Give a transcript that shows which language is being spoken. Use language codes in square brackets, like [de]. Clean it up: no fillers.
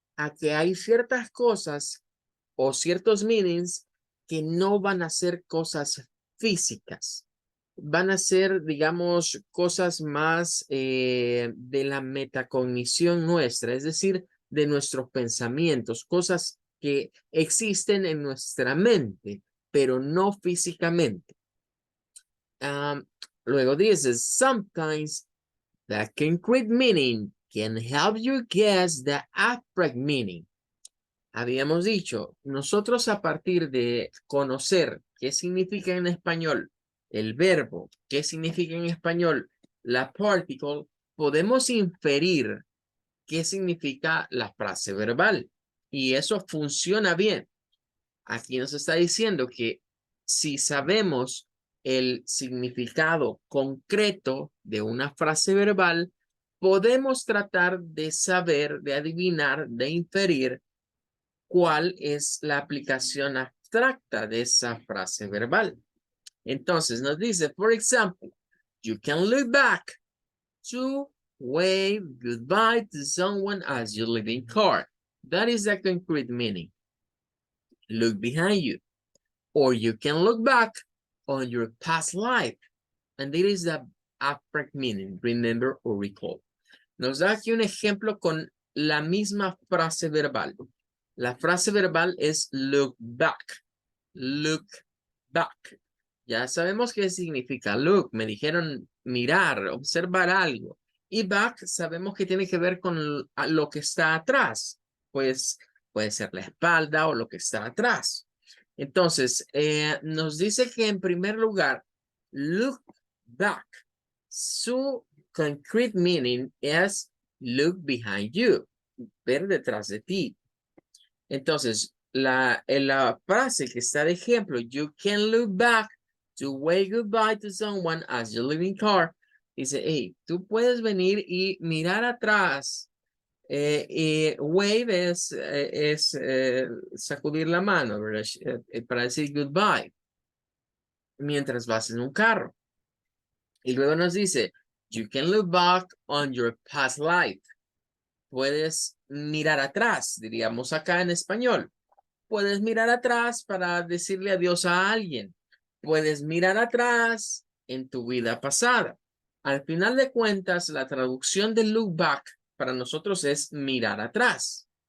[es] a que hay ciertas cosas o ciertos meanings que no van a ser cosas físicas. Van a ser, digamos, cosas más de la metacognición nuestra, es decir, de nuestros pensamientos, cosas que existen en nuestra mente, pero no físicamente. Luego dice, [en] sometimes the concrete meaning can help you guess the abstract meaning. [es] Habíamos dicho, nosotros a partir de conocer qué significa en español el verbo, qué significa en español la particle, podemos inferir qué significa la frase verbal. Y eso funciona bien. Aquí nos está diciendo que si sabemos el significado concreto de una frase verbal, podemos tratar de saber, de adivinar, de inferir cuál es la aplicación abstracta de esa frase verbal. Entonces nos dice, por ejemplo, [en] you can look back to wave goodbye to someone as you leave in car. That is the concrete meaning. Look behind you. Or you can look back on your past life. And it is the abstract meaning, remember or recall. [es] Nos da aquí un ejemplo con la misma frase verbal. La frase verbal es look back. Look back. Ya sabemos qué significa look. Me dijeron mirar, observar algo. Y back sabemos que tiene que ver con lo que está atrás. Pues puede ser la espalda o lo que está atrás. Entonces, nos dice que en primer lugar, look back. [en] Su concrete meaning es look behind you. [es] Ver detrás de ti. Entonces, en la frase que está de ejemplo, [en] you can look back to wave goodbye to someone as you leave in car. [es] Dice, hey, tú puedes venir y mirar atrás. Y wave es sacudir la mano, ¿verdad? Para decir goodbye. Mientras vas en un carro. Y luego nos dice, [en] you can look back on your past life. [es] Puedes mirar atrás, diríamos acá en español. Puedes mirar atrás para decirle adiós a alguien. Puedes mirar atrás en tu vida pasada. Al final de cuentas, la traducción de look back para nosotros es mirar atrás.